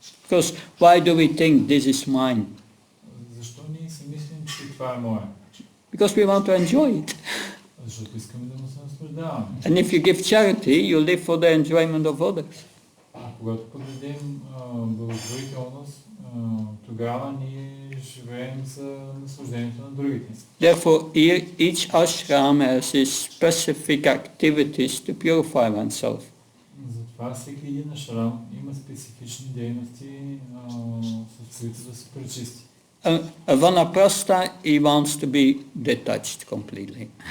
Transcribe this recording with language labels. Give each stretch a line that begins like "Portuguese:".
English: Because why do we think this is mine?
Bulgarian: Защо ние си мислим, че това е мое?
English: Because we want to enjoy it.
Bulgarian: Защото искаме да му се наслаждаваме.
English: And if you give charity, you live for the enjoyment of others.
Bulgarian: А когато подадем благотворителност, тогава ние живеем за наслаждението на другите.
English: Therefore, each ashram has its specific activities to purify oneself.
Bulgarian: Затова всеки един ашрам има специфични дейности, с които да се пречисти.
English: A vanaprastha, he wants to be detached completely.